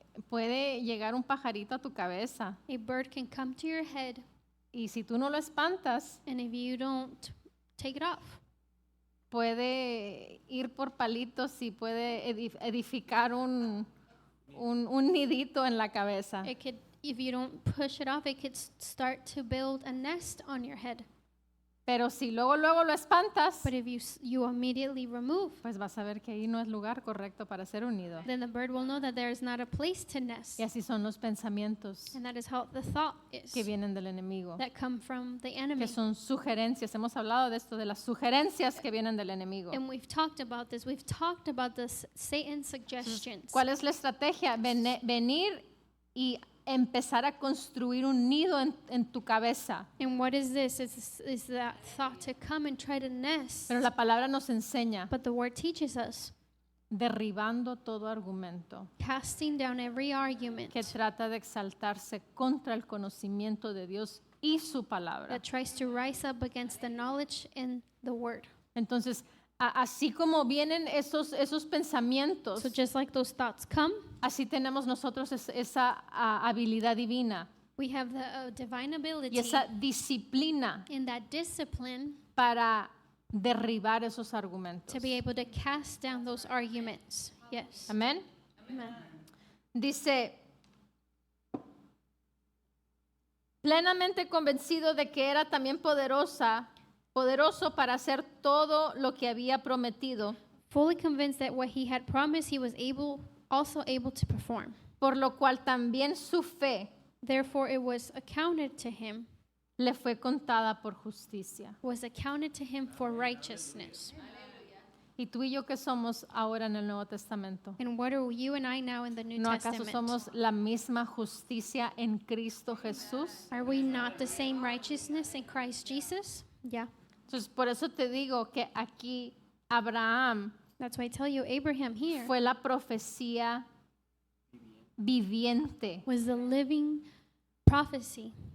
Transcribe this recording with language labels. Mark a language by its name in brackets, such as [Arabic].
[Spanish] Puede llegar un pajarito a tu cabeza [English] a bird can come to your head, [Spanish] y si tú no lo espantas, [English] and if you don't take it off, [Spanish] puede ir por palitos y puede edificar un nidito en la cabeza. [English] it could, if you don't push it off, it could start to build a nest on your head. [Spanish] Pero si luego lo espantas, [English] But if you immediately remove, [Spanish] pues vas a ver que ahí no es lugar correcto para hacer un nido. [English] then the bird will know that there is not a place to nest. [Spanish] Y así son los pensamientos [English] And that is how the thought is [Spanish] que vienen del enemigo, [English] that come from the enemy. [Spanish] que son sugerencias. Hemos hablado de esto, de las sugerencias que vienen del enemigo. [English] And we've talked about this. We've talked about this Satan's suggestions. [Spanish] ¿Cuál es la estrategia? Venir y empezar a construir un nido en tu cabeza. [English] And what is this? Is that thought to come and try to nest. [Spanish] Pero la palabra nos enseña, [English] But the word teaches us, [Spanish] derribando todo argumento [English] casting down every argument [Spanish] que trata de exaltarse contra el conocimiento de Dios y su palabra. [English] that tries to rise up against the knowledge and the word. [Spanish] Entonces, así como vienen esos pensamientos, [English] So just like those thoughts come, [Spanish] así tenemos nosotros esa habilidad divina [English] we have the divine ability [Spanish] y esa disciplina [English] in that discipline [Spanish] para derribar esos argumentos. [English] to be able to cast down those arguments. Yes. [Spanish] Amén. [English] Amen. [Spanish] Dice, plenamente convencido de que era también poderoso para hacer todo lo que había prometido, [English] Fully convinced that what he had promised, he was also able to perform. [Spanish] por lo cual también su fe [English] Therefore, it was accounted to him, [Spanish] le fue contada por justicia. [English] was accounted to him for righteousness. [Spanish] ¿Y tú y yo qué somos ahora en el Nuevo Testamento? [English] And what are you and I now in the New [Spanish] ¿No acaso [English] Testament? [Spanish] somos la misma justicia en Cristo Jesús? [English] Are we not the same righteousness in Christ Jesus? Yeah. [Spanish] Entonces, por eso te digo que aquí Abraham [English] That's why I tell you, Abraham here [Spanish] fue la profecía viviente [English] was the living prophecy